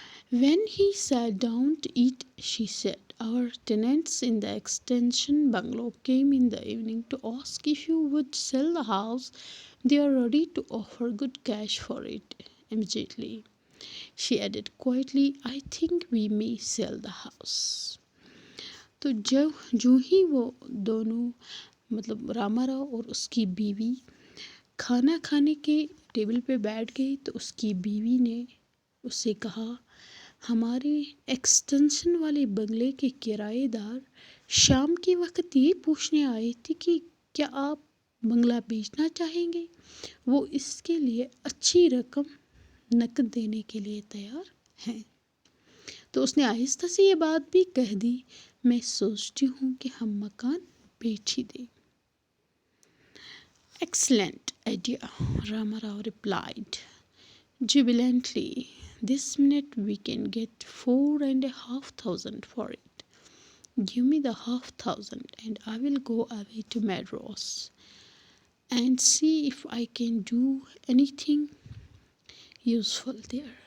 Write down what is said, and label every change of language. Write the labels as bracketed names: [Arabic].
[English] When he sat down to eat, she said, our tenants in the extension bungalow came in the evening to ask if you would sell the house. They are ready to offer good cash for it immediately. She added quietly, I think we may sell the house. [Hindi] तो जो ही वो दोनों रामाराव और उसकी बीवी खाना खाने के टेबल पे बैठ गई, तो उसकी बीवी ने उससे कहा, हमारे एक्सटेंशन वाले बंगले के किराएदार शाम के वक्त ये पूछने आए थे कि क्या आप बंगला बेचना चाहेंगे। वो इसके लिए अच्छी रकम नकद देने के लिए तैयार हैं। तो उसने आहिस्ता से ये बात भी कह दी, मैं सोचती हूँ कि हम मकान बेच ही दें। [English] Excellent idea, Ramarao replied jubilantly. This minute we can get 4,500 for it. Give me the 500 and I will go away to Madras and see if I can do anything useful there.